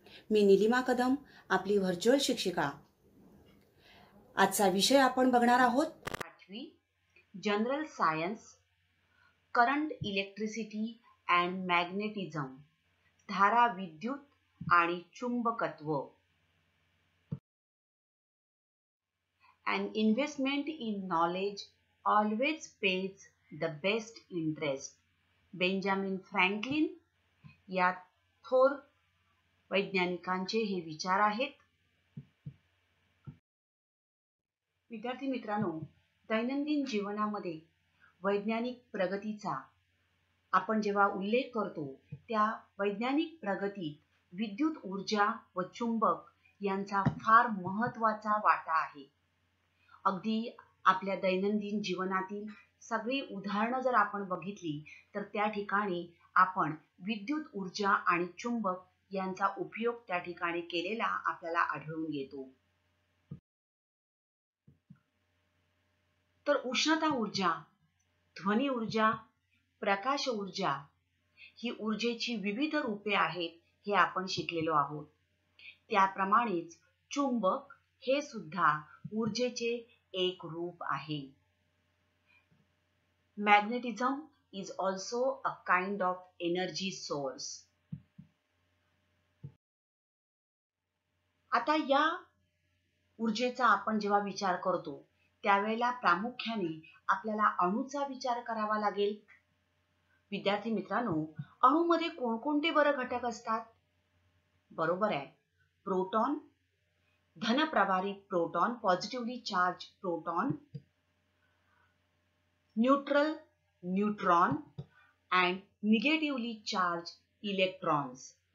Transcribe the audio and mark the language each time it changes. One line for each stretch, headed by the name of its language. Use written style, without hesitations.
Marathi: मी निलिमा कदम, आपली व्हर्च्युअल शिक्षिका। आजचा विषय आपण बघणार आहोत 8वी general science, current electricity and magnetism, धारा विद्युत आणि चुंबकत्व।
English: An investment in knowledge always pays the best interest.
Marathi: Benjamin Franklin या थोर वैज्ञानिकांचे हे विचार आहेत। विद्यार्थी मित्रांनो, दैनंदिन जीवनामध्ये वैज्ञानिक प्रगतीचा आपण जेव्हा उल्लेख करतो, त्या वैज्ञानिक प्रगतीत विद्युत ऊर्जा व चुंबक यांचा फार महत्त्वाचा वाटा आहे। अगदी आपल्या दैनंदिन जीवनातील सगळी उदाहरणं जर आपण बघितली तर त्या ठिकाणी आपण विद्युत ऊर्जा आणि चुंबक यांचा उपयोग त्या ठिकाणी केलेला आपल्याला आढळून येतो। तर उष्णता ऊर्जा, ध्वनी ऊर्जा, प्रकाश ऊर्जा ही ऊर्जेची विविध रूपे आहेत हे आपण शिकलेलो आहोत। त्याप्रमाणेच चुंबक हे सुद्धा ऊर्जेचे एक रूप आहे।
English: Magnetism is also a kind of energy source.
Marathi: आता या ऊर्जेचा आपण जेव्हा विचार करतो त्यावेळेला प्रामुख्याने आपल्याला अणूचा विचार करावा लागेल। विद्यार्थी मित्रांनो, अणूमध्ये कोणकोणते बरं घटक असतात? बरोबर आहे,
English: Proton, धनप्रभारित proton, positively charge proton, neutral neutron and negatively charge electrons.